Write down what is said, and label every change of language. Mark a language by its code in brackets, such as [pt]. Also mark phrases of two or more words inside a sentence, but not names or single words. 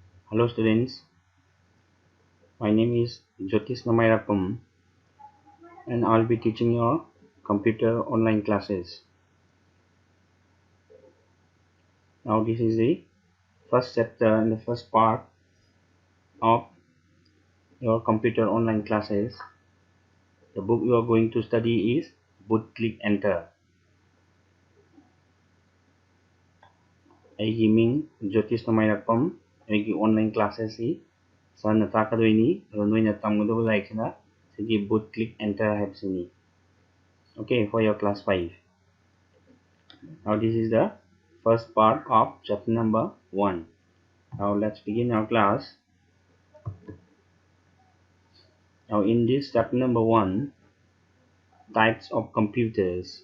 [en] Hello students, my name is Jyotish Namayapam and I'll be teaching your computer online classes. Now this is the first chapter and the first part of your computer online classes. The book you are going to study is Boot Click Enter. [mni] ꯑꯩꯒꯤ ꯃꯤꯡ ꯖꯣꯇꯤꯁ ꯅꯃꯥꯏꯔꯛꯄꯝ ꯑꯩꯒꯤ [en] online classes [mni] ꯁꯤ ꯁꯥꯔꯅ ꯇꯥꯛꯀꯗꯣꯏꯅꯤ ꯑꯗꯨ ꯅꯣꯏꯅ ꯇꯝꯒꯗꯕ ꯂꯥꯏꯔꯤꯛꯁꯤꯅ ꯁꯤꯒꯤ Boot Click Enter ꯍꯥꯏꯕꯁꯤꯅꯤ. [en] Okay, for your class 5. Now this is the first part of chapter number 1. Now let's begin our class. Now in this chapter number 1, types of computers.